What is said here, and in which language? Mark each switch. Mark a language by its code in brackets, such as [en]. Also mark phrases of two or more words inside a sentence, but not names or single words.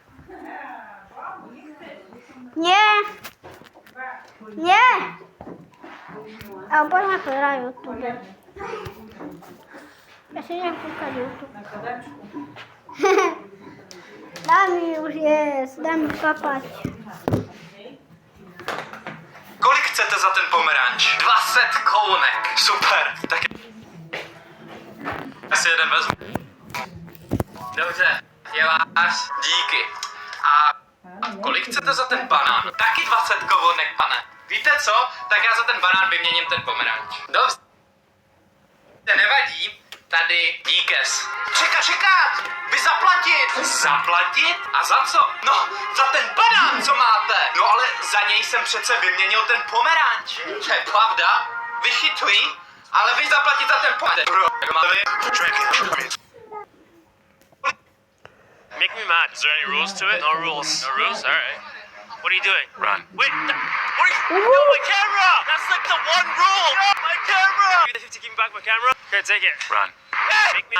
[sk] Nie. Ale poďme pozerať YouTube. Ja si idem kúkať YouTube. Daj mi už jesť, daj mi papať. [cs] Kolik chcete za ten pomeranč? 20 korunek. Super. Tak já si jeden vezmu. Dobře, je váš. Díky. A kolik chcete za ten banán? Taky 20 korunek, pane. Víte co? Tak já za ten banán vyměním ten pomeranč. Dobře. Nevadí. Tady díkes. Čekat! Vy zaplatit! Zaplatit? A za co? No, za ten banán, co máte! No ale za něj jsem přece vyměnil ten pomeranč. To je pravda. Vychytuj, ale vy zaplatit za ten pomeranč. [en] Make me mad. Is there any rules to it? No rules. No rules? Alright. What are you doing? Run. Wait, what are you? No, my camera! That's like the one rule! No, my camera! Give me the 50, give me back my camera. Here, take it. Run. Make me mad.